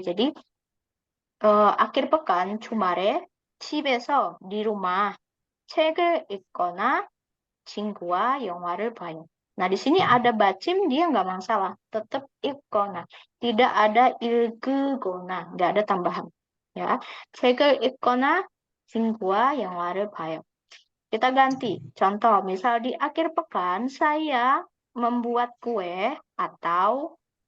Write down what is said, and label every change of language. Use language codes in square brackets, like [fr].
[id] Jadi, akhir pekan, [ko] 주말에 집에서, [id] di rumah, [ko] 책을 읽거나 친구와 영화를 봐요. [id] Nah, di sini ada bacim, dia nggak masalah. Tetap 읽거나. Tidak ada 읽으거나. Nggak ada tambahan. [ko] Ya, 책을 읽거나 친구와 영화를 봐요. [id] Kita ganti. Contoh, misal di akhir pekan, saya membuat kue atau